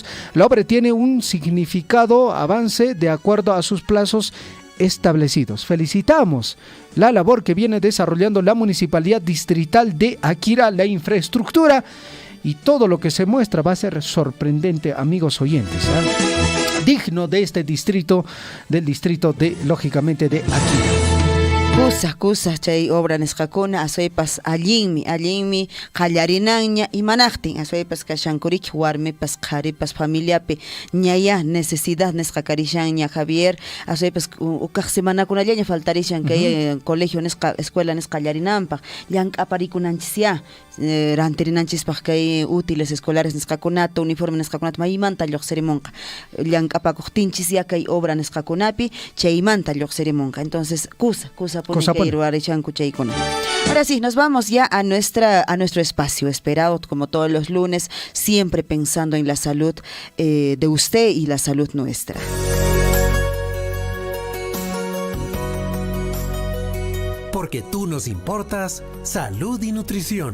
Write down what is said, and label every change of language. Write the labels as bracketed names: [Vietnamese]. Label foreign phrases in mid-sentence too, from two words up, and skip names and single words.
[Spanish] La obra tiene un significado avance de acuerdo a sus plazos establecidos. Felicitamos la labor que viene desarrollando la Municipalidad Distrital de Akira. La infraestructura y todo lo que se muestra va a ser sorprendente, amigos oyentes, ¿eh? Digno de este distrito, del distrito de, lógicamente, de Akira. [Quechua] Kusa chay obra nisqakuna aswaypas allinmi qallarinaña imanaqtin aswaypas kashankuriki warmipas qharipas familiapi ñaya necesidad nisqakarishanña Javier aswaypas ukaq semanakunallaña faltarishan kay colegio nisqa escuela nisqa qallarinanpaq llank'aparikunanchis rantirinanchispaq kay [Spanish] útiles escolares [Quechua] nisqakunata uniforme nisqakunata maymanta lluqsirimunqa llank'apakuqtinchis ya kay obra nisqakunapi chaymanta lluqsirimunqa. [Spanish] Entonces kusa Ahora sí, nos vamos ya a nuestro espacio esperado, como todos los lunes, siempre pensando en la salud de usted y la salud nuestra. Porque tú nos importas, salud y nutrición.